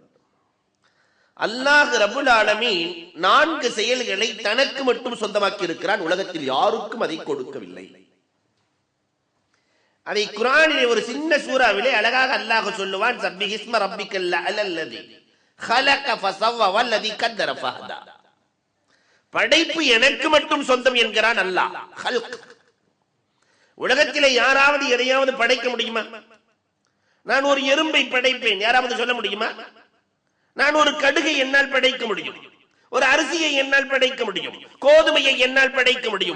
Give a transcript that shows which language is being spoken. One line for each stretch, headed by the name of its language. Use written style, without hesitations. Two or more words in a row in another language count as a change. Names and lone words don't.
Arabic: الله رب العالمين
Tamil: 4 செயல்களை தனக்கு மட்டும் சொந்தமாக்கி இருக்கிறான். உலகத்தில் யாருக்கும் அதை கொடுக்கவில்லை. அதை குர்ஆனிலே ஒரு சின்ன சூறாவிலே அழகாக அல்லாஹ் சொல்லுவான்.
Arabic: سبح اسم ربك الأعلى الذي خلق فسوى والذي قدر فهدى.
Tamil: படைப்பு எனக்கு மட்டும் சொந்தம் என்கிறான் அல்லாஹ்.
Arabic: خلق.
Tamil: உலகத்திலே யாராவது எதையாவது படைக்க முடியுமா? நான் ஒரு எறும்பை படைப்பேன், யாராவது சொல்ல முடியுமா? நான் ஒரு கடுகை என்னால் படைக்க முடியும், ஒரு அரிசியை என்னால் படைக்க முடியும், கோதுமையை என்னால் படைக்க முடியும்.